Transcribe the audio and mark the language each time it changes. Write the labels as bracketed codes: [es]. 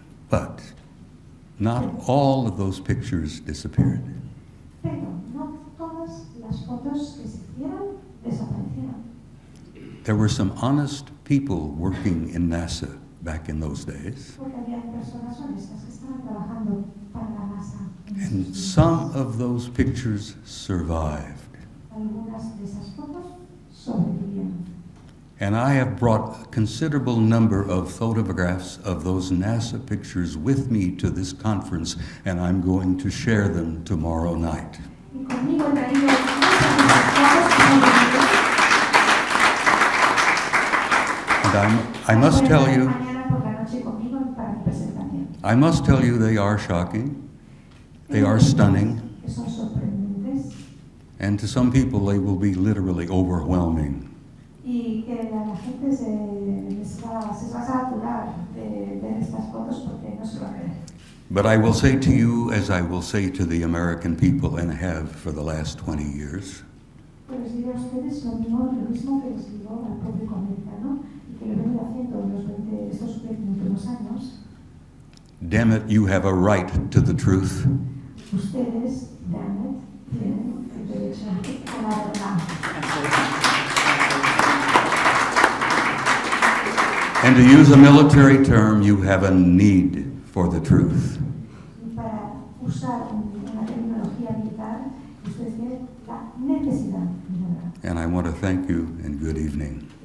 [en] But, not all of those pictures disappeared. [es] Pero no todas las fotos que se hicieron desaparecieron. [en] There were some honest people working in NASA back in those days. [es] Porque había personas honestas que estaban trabajando para la NASA. [en] And some of those pictures survived. [es] Algunas de esas fotos sobrevivieron. [en] And I have brought a considerable number of photographs of those NASA pictures with me to this conference, and I'm going to share them tomorrow night. [es] Y conmigo he traído muchas de esas fotos que sobrevivieron. [en] And I must tell you, [es] Mañana por la noche conmigo para mi presentación. [en] I must tell you they are shocking, they are stunning, [es] Que son sorprendentes [en] and to some people they will be literally overwhelming. [es] y que a la gente se va a saturar de ver estas fotos porque no se va a creer. [en] But I will say to you, as I will say to the American people and have for the last 20 years, [es] Pero les diré a ustedes lo mismo que les digo al público americano y que lo he venido haciendo en estos últimos años. [en] damn it, you have a right to the truth. [es] Ustedes, [en] damn it, [es] tienen el derecho a la verdad. [en] And to use a military term, you have a need for the truth. [es] Y para usar una terminología militar, ustedes tienen la necesidad de la verdad. [en] And I want to thank you and good evening.